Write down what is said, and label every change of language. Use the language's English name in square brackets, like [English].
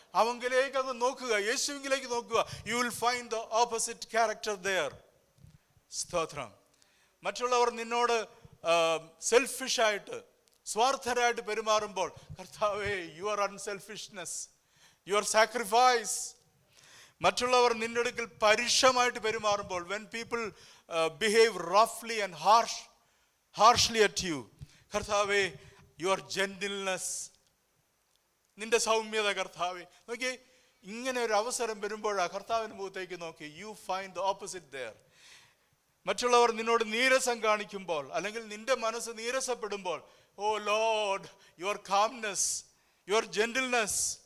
[Malayalam] അവങ്കിലേക്ക് അങ്ങ് നോക്കുക, യേശുവിലേക്ക് നോക്കുക. [English] You will find the opposite character there. [Malayalam] സ്തോത്രം. മറ്റുള്ളവർ നിന്നോട് സെൽഫിഷായിട്ട്, സ്വാർത്ഥരായിട്ട് പെരുമാറുമ്പോൾ, കർത്താവേ [English] Your unselfishness, your sacrifice. [Malayalam] മറ്റുള്ളവർ നിന്റെ അടുക്കൽ പരുഷമായിട്ട് പെരുമാറുമ്പോൾ, [English] when people behave roughly and harshly at you, കർത്താവേ your gentleness, [Malayalam] നിന്റെ സൗമ്യത. കർത്താവേ നോക്കി, ഇങ്ങനെ ഒരു അവസരം വരുമ്പോഴാണ് കർത്താവിൻ്റെ മുഖത്തേക്ക് നോക്കി, [English] You find the opposite there. [Malayalam] മറ്റുള്ളവർ നിന്നോട് നീരസം കാണിക്കുമ്പോൾ, അല്ലെങ്കിൽ നിന്റെ മനസ്സ് നീരസപ്പെടുമ്പോൾ, [English] O lord your calmness, your gentleness.